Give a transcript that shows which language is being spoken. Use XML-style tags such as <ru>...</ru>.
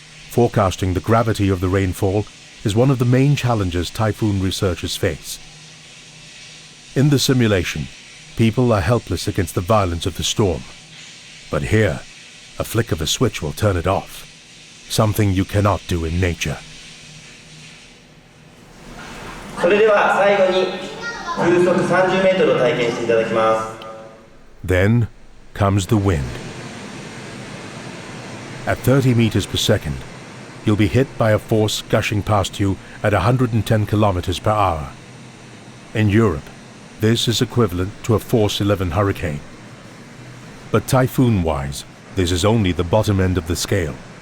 <en>Forecasting the gravity of the rainfall is one of the main challenges typhoon researchers face. In the simulation, people are helpless against the violence of the storm. But here, a flick of a switch will turn it off. Something you cannot do in nature.</en> <ja>それでは最後に風速30メートルを体験していただきます。</ja> <en>Then comes the wind. At 30 meters per second, you'll be hit by a force gushing past you at 110 kilometers per hour. In Europe, this is equivalent to a Force 11 hurricane. But typhoon-wise, this is only the bottom end of the scale.</en>